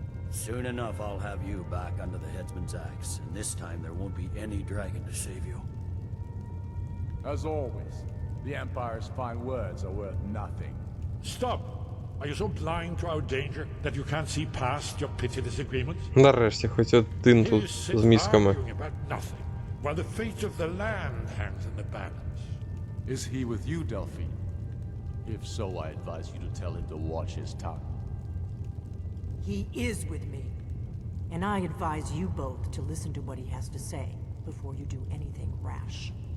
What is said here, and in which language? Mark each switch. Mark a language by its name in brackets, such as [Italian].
[English] Soon enough, I'll have you back under the headsman's axe, and this time there won't be any dragon to save you. As always, the Empire's fine words are worth nothing. Stop! Are you so blind to our danger that you can't see past your petty disagreements? [Ukrainian] Нарешті, хоч один тут з мізками. [English] Arguing about nothing, while the fate of the land hangs in the balance. Is he with you, Delphine? If so, I advise you to tell him to watch his tongue. He is with me. And I advise you both to listen to what he has to say before you do anything rash.